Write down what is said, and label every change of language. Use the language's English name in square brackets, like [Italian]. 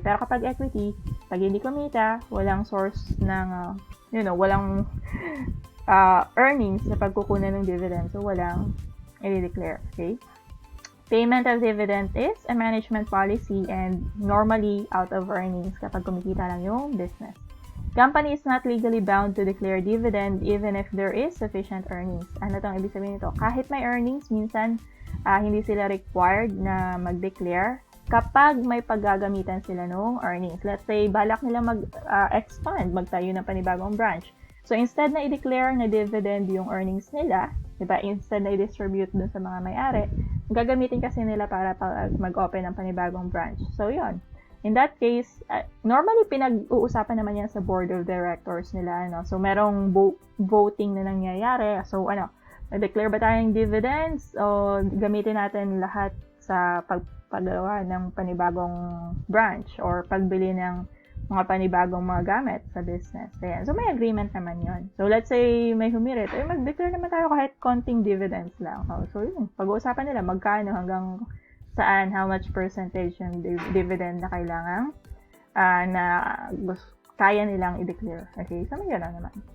[Filipino] Pero kapag equity, pag hindi kumita, walang source ng, walang earnings sa pagkukunan ng dividends. So, walang i-declare. Okay? [English] Payment of dividend is a management policy and normally out of earnings kapag kumikita lang yung business. Company is not legally bound to declare dividend even if there is sufficient earnings. [Filipino] Ano itong ibig sabihin nito? Kahit may earnings, minsan hindi sila required na mag-declare kapag may paggagamitan sila ng earnings. Let's say, balak nila mag-expand, magtayo ng panibagong branch. So, instead na i-declare na dividend yung earnings nila, diba? Instead na i-distribute dun sa mga may-ari, gagamitin kasi nila para mag-open ng panibagong branch. So, yun. In that case, normally pinag-uusapan naman yan sa board of directors nila. So, merong voting na nangyayari. So, mag-declare ba tayong dividends o gamitin natin lahat sa paggawa ng panibagong branch or pagbili ng mga panibagong mga gamit sa business. Ayan. So, may agreement naman yon. So, let's say may humirit. Mag-declare naman tayo kahit konting dividends lang. So, yun. Pag-uusapan nila magkano hanggang saan, how much percentage yung dividend na kailangan na kaya nilang i-declare. Okay, so may gano'n naman.